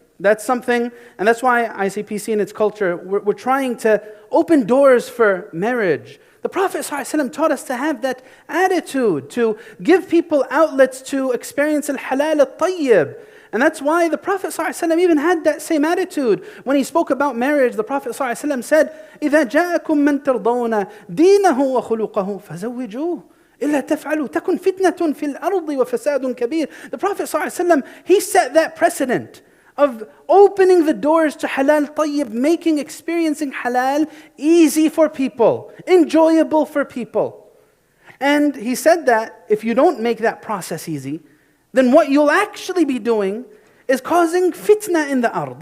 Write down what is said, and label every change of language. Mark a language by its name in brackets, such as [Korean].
[English] That's something, and that's why ICPC and its culture, we're trying to open doors for marriage. The Prophet ﷺ taught us to have that attitude, to give people outlets to experience al-halal al-tayyib. And that's why the Prophet ﷺ even had that same attitude. When he spoke about marriage, the Prophet ﷺ said, [Arabic] إِذَا جَاءَكُم مَّن تَرْضَوْنَ دِينَهُ وَخُلُقَهُ فَزَوِّجُوهُ إِلَّا تَفْعَلُوا تَكُنْ فِتْنَةٌ فِي الْأَرْضِ وَفَسَادٌ كَبِيرٌ. [English] The Prophet ﷺ, he set that precedent of opening the doors to halal tayyib, making experiencing halal easy for people, enjoyable for people. And he said that if you don't make that process easy, then what you'll actually be doing is causing fitna in the ard.